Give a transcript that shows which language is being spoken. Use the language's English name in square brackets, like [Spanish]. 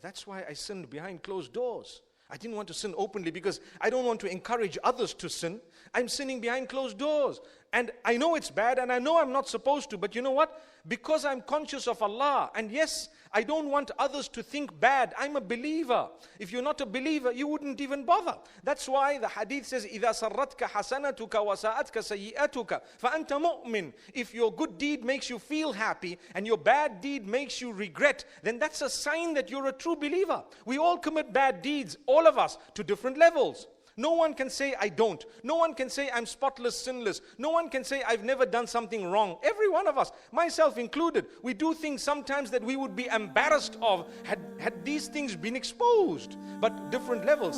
[English] That's why I sinned behind closed doors. I didn't want to sin openly because I don't want to encourage others to sin. I'm sinning behind closed doors. And I know it's bad and I know I'm not supposed to. But you know what? Because I'm conscious of Allah. And yes, I don't want others to think bad. I'm a believer. If you're not a believer, you wouldn't even bother. That's why the hadith says, [Arabic] إِذَا سَرَّتْكَ حَسَنَتُكَ وَسَاءَتْكَ سَيِّئَتُكَ فَأَنْتَ مُؤْمِنٌ. [English] If your good deed makes you feel happy and your bad deed makes you regret, then that's a sign that you're a true believer. We all commit bad deeds, all of us, to different levels. No one can say, I don't. No one can say, I'm spotless, sinless. No one can say, I've never done something wrong. Every one of us, myself included, we do things sometimes that we would be embarrassed of had these things been exposed. But different levels.